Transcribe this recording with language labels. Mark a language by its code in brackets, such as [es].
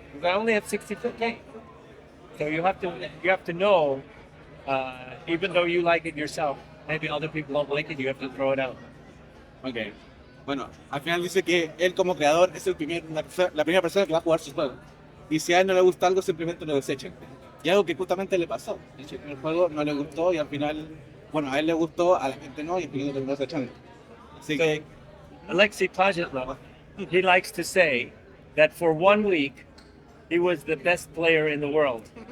[en] Because I only have 60-foot games, so you have to know, even though you like it yourself, maybe other people don't like it. You have to throw it out. Okay. [es] Bueno, al final dice que él como creador es la primera persona que va a jugar sus juegos. Y si a él no le gusta algo, simplemente lo desechan. Y algo que justamente le pasó. El juego no le gustó y al final, bueno, a él le gustó, a la gente no, y al final lo terminó desechando. Así que, [en] Alexei Pajitnov, he likes to say that for 1 week, he was the best player in the world.